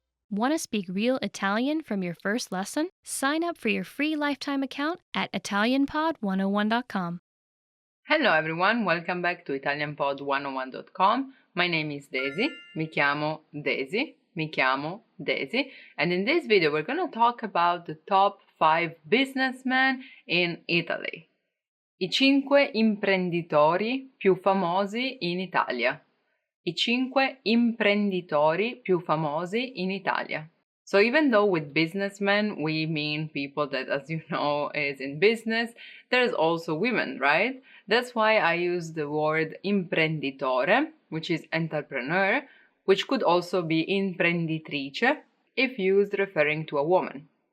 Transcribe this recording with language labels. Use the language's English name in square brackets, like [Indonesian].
[English] Want to speak real Italian from your first lesson? Sign up for your free lifetime account at ItalianPod101.com. Hello everyone, welcome back to ItalianPod101.com. My name is Daisy, [Italian] mi chiamo Daisy, [English] and in this video we're going to talk about the top 5 businessmen in Italy. [Italian] I 5 imprenditori più famosi in Italia. I 5 imprenditori più famosi in Italia. [English] So even though with businessmen we mean people that, as you know, is in business, there's also women, right? That's why I use the word imprenditore, which is entrepreneur, which could also be imprenditrice if used referring to a woman.